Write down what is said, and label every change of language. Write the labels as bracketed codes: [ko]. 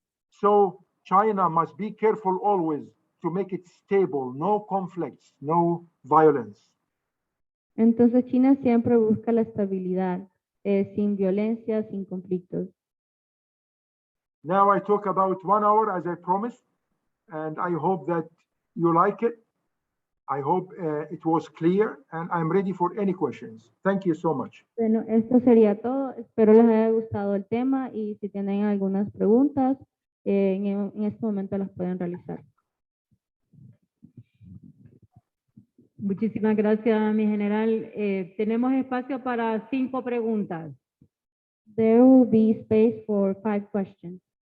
[en] So China must be careful always to make it stable, no conflicts, no violence. [es] Entonces China siempre busca la estabilidad, sin violencia, sin conflictos. [en] Now I talk about 1 hour as I promised, and I hope that you like it. I hope it was clear, and I'm ready for any questions. Thank you so much. [es] Bueno, esto sería todo. Espero les haya gustado el tema y si tienen algunas preguntas, en este momento las pueden realizar. Muchísimas gracias, mi general. Tenemos espacio para 5 preguntas. [en] There will be space for 5 questions.